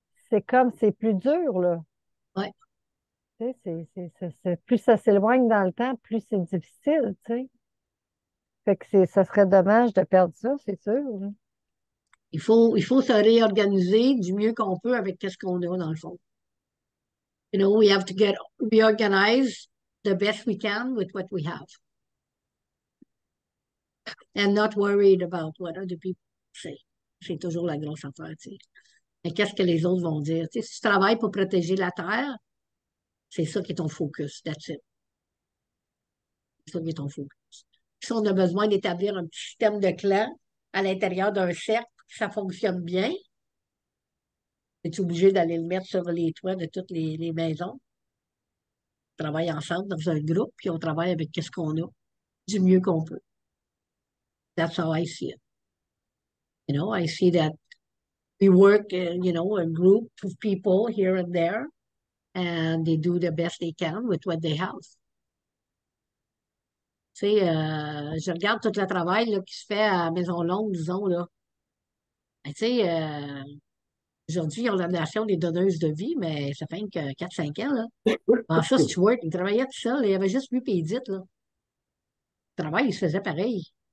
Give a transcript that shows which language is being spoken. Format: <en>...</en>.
<fr>c'est comme, c'est plus dur, là. Ouais. Tu sais, plus ça s'éloigne dans le temps, plus c'est difficile, tu sais. Fait que ça serait dommage de perdre ça, c'est sûr, là. Il faut se réorganiser du mieux qu'on peut avec ce qu'on a dans le fond.</fr> <en>We have to get reorganized the best we can with what we have. And not worried about what other people say.</en> <fr>C'est toujours la grosse affaire, tu sais. Mais qu'est-ce que les autres vont dire? Tu sais, si tu travailles pour protéger la Terre, c'est ça qui est ton focus.</fr> <en>That's it.</en> <fr>C'est ça qui est ton focus. Si on a besoin d'établir un petit système de clan à l'intérieur d'un cercle, ça fonctionne bien, es-tu obligé d'aller le mettre sur les toits de toutes les maisons? On travaille ensemble dans un groupe, puis on travaille avec ce qu'on a du mieux qu'on peut.</fr> <en>That's how I see it. I see that we work, a group of people here and there, and they do the best they can with what they have.</en> <fr>Tu sais, je regarde tout le travail là, qui se fait à Maison Longue, disons, là. Ben, tu sais, aujourd'hui, ils ont la nation des donneuses de vie, mais ça fait que 4-5 ans, là. En ça, Stuart, il travaillait tout seul, il avait juste lui et Edith, là. Le travail, il se faisait pareil.</fr>